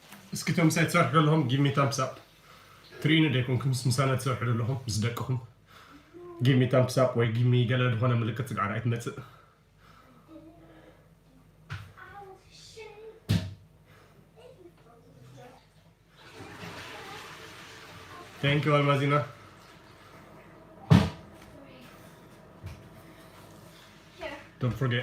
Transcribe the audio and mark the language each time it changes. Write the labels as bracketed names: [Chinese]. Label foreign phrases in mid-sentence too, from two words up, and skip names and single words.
[Tigrinya] እስኪቶም ሳይ ትሰርሑ ዘለኹም [English] give me thumbs up [Tigrinya] ትሪኢኑ ደይኮንኩም ምሳና ትሰርሑ ዘለኹም ምስ ደቅኹም [English] give me thumbs up [Tigrinya] ወይ [English] give me [Tigrinya] ገለ ዝኾነ ምልክት ትግዓራ ኣይትመጽእ [English] Thank you, [Tigrinya] Almazina. [English] Here. Don't forget.